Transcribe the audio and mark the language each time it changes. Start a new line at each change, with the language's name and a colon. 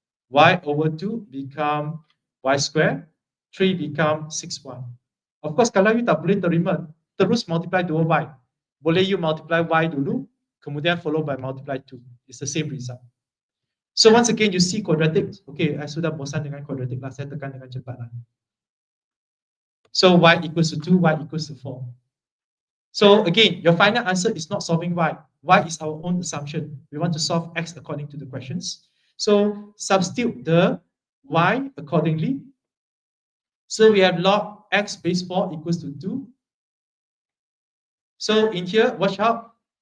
English: Y over 2 become y square. 3 become 6y. Of course,
Malay: kalau you tak boleh terima, terus multiply 2y. Boleh you multiply y dulu, kemudian follow by multiply 2.
English: It's the same result. So once again, you see quadratic.
Malay: Okay, I sudah bosan dengan quadratic lah. Saya tekan dengan cepat lah.
English: So y equals to 2, y equals to 4. So again, your final answer is not solving y. Y is our own assumption. We want to solve x according to the questions. So substitute the y accordingly. So we have log x base 4 equals to 2. So in here, watch out.